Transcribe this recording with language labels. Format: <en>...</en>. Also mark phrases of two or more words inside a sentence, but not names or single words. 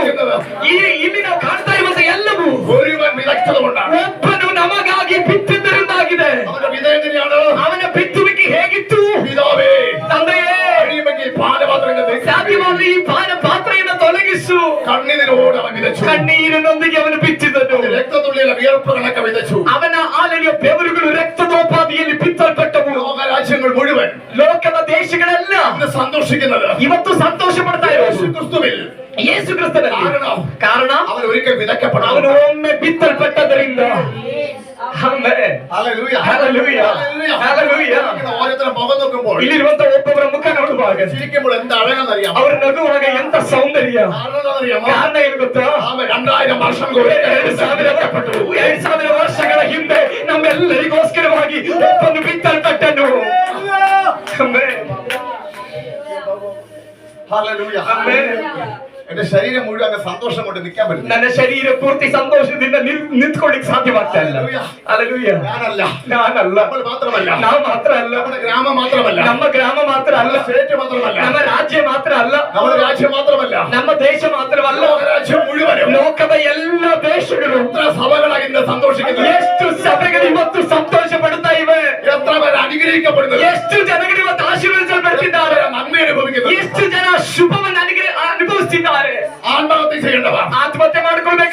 <kn>ಇಲ್ಲಿ ನಾವು ಕಾಣ್ತಾ ಇರುವಂತ ಎಲ್ಲವೂ</kn> <ml>ഒരുവൻ വിതച്ചതുകൊണ്ടാണ്.</ml> <kn>ಒಬ್ಬನು ನಮಗಾಗಿ ಬಿತ್ತಿದ್ದರಿಂದಾಗಿದೆ.</kn> <ml>അവന്റെ വിത എങ്ങനെയാണ്?</ml> <kn>ಅವನ ಬಿತ್ತುವಿಕೆ ಹೇಗಿತ್ತು?</kn> <ml>പിതാവേ,</ml> <kn>ತಂದೆಯೇ,</kn> <ml>കഴിയുമെങ്കിൽ പാനപാത്രങ്ങൾ</ml> <kn>ಸಾಧ್ಯವಾದರೆ ಈ ಪಾನ ಪಾತ್ರೆಯನ್ನು ತೊಲಗಿಸು.</kn> <ml>കണ്ണീരോട് അവൻ വിതച്ചു.</ml> <kn>ಕಣ್ಣೀರಿನೊಂದಿಗೆ ಅವನು ಬಿತ್ತಿದನು.</kn> <ml>രക്തത്തുള്ളിയിലെ വിയർപ്പുകളൊക്കെ വിതച്ചു.</ml> <kn>ಅವನ ಆಲನೆಯ ಬೆವರುಗಳು ರಕ್ತದೋಪಾದಿಯಲ್ಲಿ ಬಿತ್ತಲ್ಪಟ್ಟವು.</kn> <ml>ലോകരാജ്യങ്ങൾ മുഴുവൻ,</ml> <kn>ಲೋಕದ ದೇಶಗಳೆಲ್ಲ</kn> <ml>ഇന്ന് സന്തോഷിക്കുന്നത്</ml> <kn>ಇವತ್ತು ಸಂತೋಷ ಪಡ್ತಾ ಇರೋದು</kn> <ml>ക്രിസ്തുവിൽ.</ml> <kn>ಯೇಸು ಕ್ರಿಸ್ತನಲ್ಲಿ. ಕಾರಣ</kn> <ml>അവൻ ഒരിക്കൽ വിതക്കപ്പെട്ടു.</ml> <kn>ಅವನು ಒಮ್ಮೆ ಬಿತ್ತಲ್ಪಟ್ಟದರಿಂದ. ಆಮೆನ್.</kn> <ml>ഹല്ലേലൂയ. ഹല്ലേലൂയ. ഹല്ലേലൂയ. ഓരോരുത്തരും മുഖം നോക്കുമ്പോൾ,</ml> <kn>ಇಲ್ಲಿರುವಂತ ಒಬ್ಬೊಬ್ಬರ ಮುಖ ನೋಡುವಾಗ,</kn> <ml>ചിരിക്കുമ്പോൾ എന്ത് അഴകാന്നറിയാം.</ml> <kn>ಅವರು ನಗುವಾಗ ಎಂತ ಸೌಂದರ್ಯ.</kn> <ml>അറിയാമോ?</ml> <kn>ಕಾರಣ ಏನು ಗೊತ್ತಾ?</kn> <ml>2000 ವರ್ಷം കൂടി</ml> <kn>2000 ವರ್ಷಗಳ ಹಿಂದೆ ನಮ್ಮೆಲ್ಲರಿಗೋಸ್ಕರವಾಗಿ ಒಬ್ಬನು ಬಿತ್ತಲ್ಪಟ್ಟನು. ಆಮೆನ್.</kn> <ml>ഹല്ലേലൂയ.</ml> <kn>ಆಮೆನ್.</kn> <ml>എന്റെ ശരീരം മുഴുവൻ അങ്ങ് സന്തോഷം കൊണ്ട് നിൽക്കാൻ പറ്റും.</ml> <kn>ನನ್ನ ಶರೀರ ಪೂರ್ತಿ ಸಂತೋಷದಿಂದ ನಿಂತ್ಕೊಳ್ಳಿಕ್ಕೆ ಸಾಧ್ಯವಾಗ್ತಾ ಇಲ್ಲ. ಹಲ್ಲೆಲೂಯಾ.</kn> <ml>ഞാനല്ല,</ml> <kn>ನಾನಲ್ಲ,</kn> <ml>നമ്മൾ മാത്രമല്ല,</ml> <kn>ನಾವು ಮಾತ್ರ ಅಲ್ಲ,</kn> <ml>നമ്മുടെ ഗ്രാമം മാത്രമല്ല,</ml> <kn>ನಮ್ಮ ಗ್ರಾಮ ಮಾತ್ರ ಅಲ್ಲ,</kn> <ml>സ്റ്റേറ്റ് മാത്രമല്ല,</ml> <kn>ನಮ್ಮ ರಾಜ್ಯ ಮಾತ್ರ ಅಲ್ಲ,</kn> <ml>നമ്മുടെ രാജ്യം മാത്രമല്ല,</ml> <kn>ನಮ್ಮ ದೇಶ ಮಾತ್ರವಲ್ಲ,</kn> <ml>ലോകരാജ്യം മുഴുവനും,</ml> <kn>ಲೋಕದ ಎಲ್ಲ ದೇಶಗಳು,</kn> <ml>എത്ര സഭകളാണ് ഇന്ന് സന്തോഷിക്കുന്നത്,</ml> <kn>ಎಷ್ಟು ಸಭೆಗಳು ಇವತ್ತು ಸಂತೋಷ ಪಡ್ತಾ ಇವೆ,</kn> <ml>എത്ര പേര് അനുഗ്രഹിക്കപ്പെടുന്നത്,</ml> <kn>ಎಷ್ಟು ಜನಗಳು ಇವತ್ತು ಆಶೀರ್ವದಿಸಲ್ಪಟ್ಟಿದ್ದಾರೆ,</kn> <ml>നന്മ അനുഭവിക്കുന്നത്,</ml> <kn>ಎಷ್ಟು ಜನ ಶುಭವನ್ನು ಅನುಭವಿಸುತ್ತಿದ್ದಾರೆ.</kn> <ml>ആത്മഹത്യ ചെയ്യേണ്ടവർ,</ml> <kn>ಆತ್ಮಹತ್ಯೆ ಮಾಡಿಕೊಳ್ಬೇಕು,</kn>